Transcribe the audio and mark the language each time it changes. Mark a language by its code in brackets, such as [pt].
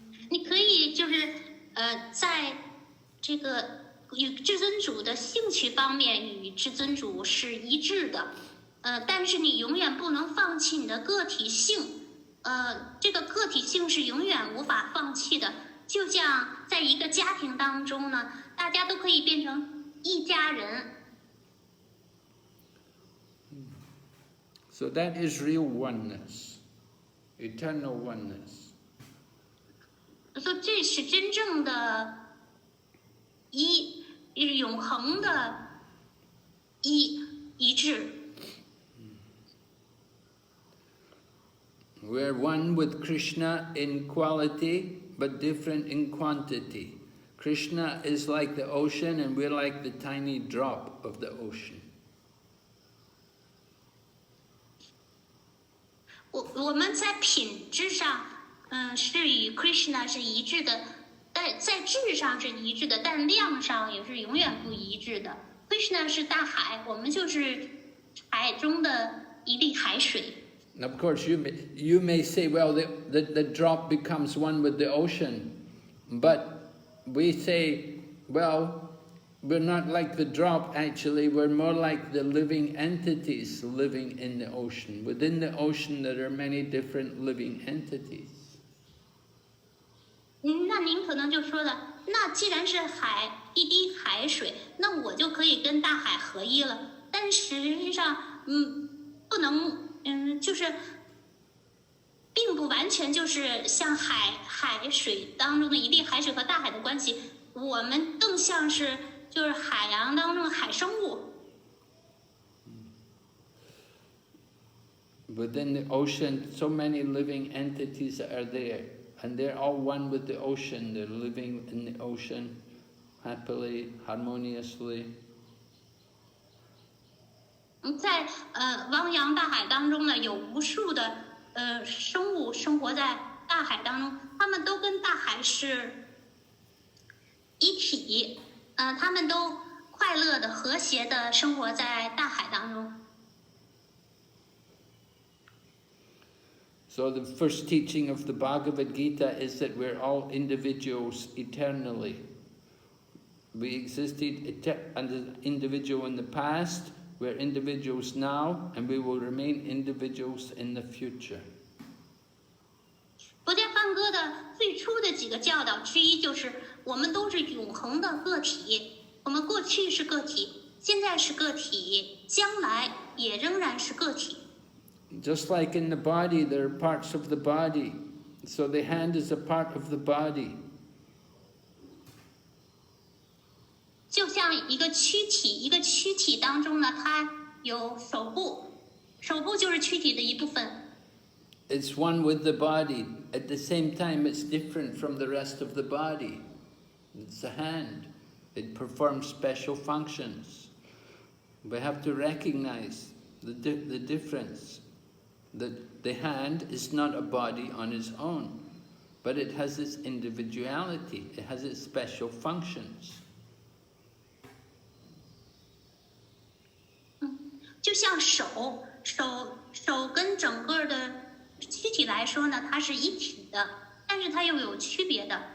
[zh] 你可以就是在这个与至尊主的兴趣方面与至尊主是一致的，但是你永远不能放弃你的个体性，这个个体性是永远无法放弃的。就像在一个家庭当中呢，大家都可以变成一家人。 [en] So that is real oneness, eternal oneness. [zh] 所以这是真正的永恒的一致。 [en] We're one with Krishna in quality, but different in quantity. Krishna is like the ocean, and we're like the tiny drop of the ocean. [zh] 我们在品质上，是与 Krishna 是一致的，在质上是一致的，但量上也是永远不一致的。 Krishna 是大海，我们就是海中的一粒海水。 [en] And of course, you may say, well, the drop becomes one with the ocean, but we say, well, we're not like the drop, actually, we're more like the living entities living in the ocean. Within the ocean, there are many different living entities. [zh] 那您可能就说了，那既然是一滴海水，那我就可以跟大海合一了。但实际上，不能，就是并不完全就是像海水当中的一滴海水和大海的关系，我们更像是就是海洋当中的海生物。 [en] Within the ocean, so many living entities are there, and they're all one with the ocean. They're living in the ocean happily, harmoniously. [zh] 在汪洋大海当中呢，有无数的生物生活在大海当中，他们都跟大海是一体，他们都快乐的、和谐的生活在大海当中。 [en] So the first teaching of the Bhagavad Gita is that we're all individuals eternally. We existed as an individual in the past, we're individuals now, and we will remain individuals in the future. [zh] 佛家梵歌的最初的几个教导之一就是，我们都是永恒的个体，我们过去是个体，现在是个体，将来也仍然是个体。 [en] Just like in the body, there are parts of the body. So the hand is a part of the body. [zh] 就像一个躯体，一个躯体当中呢，它有手部，手部就是躯体的一部分。 [en] It's one with the body. At the same time, it's different from the rest of the body. It's a hand. It performs special functions. We have to recognize the difference. That the hand is not a body on its own, but it has its individuality. It has its special functions. [zh] 就像手跟整个的躯体来说呢，它是一体的，但是它又有区别的。